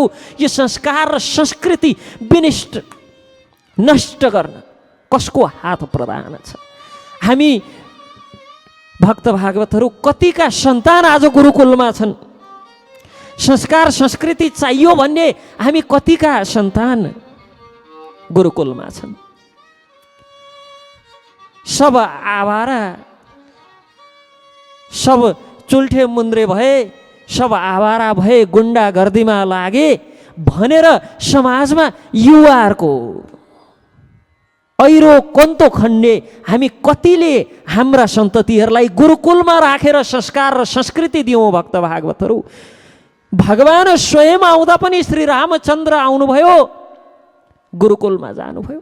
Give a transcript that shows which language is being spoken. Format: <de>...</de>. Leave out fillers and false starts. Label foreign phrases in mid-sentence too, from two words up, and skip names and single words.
<ne>यो संस्कार र संस्कृति विनिष्ट नष्ट गर्न कसको हात प्रदान छ? हामी भक्त भागवतहरू कतिका सन्तान आज गुरुकुलमा छन्? संस्कार संस्कृति चाहियो भन्ने हामी कतिका सन्तान गुरुकुलमा छन्? सब आवारा, सब चुल्ठे मुन्द्रे भए, सब आवारा भए, गुण्डा गर्दीमा लागे भनेर समाजमा युवाहरूको ऐरो कन्तो खन्ने हामी कतिले हाम्रा सन्ततिहरूलाई गुरुकुलमा राखेर संस्कार र संस्कृति दियौँ भक्त भागवतहरू। भगवान स्वयं आउँदा पनि श्री रामचन्द्र आउनुभयो, गुरुकुलमा जानुभयो।</ne>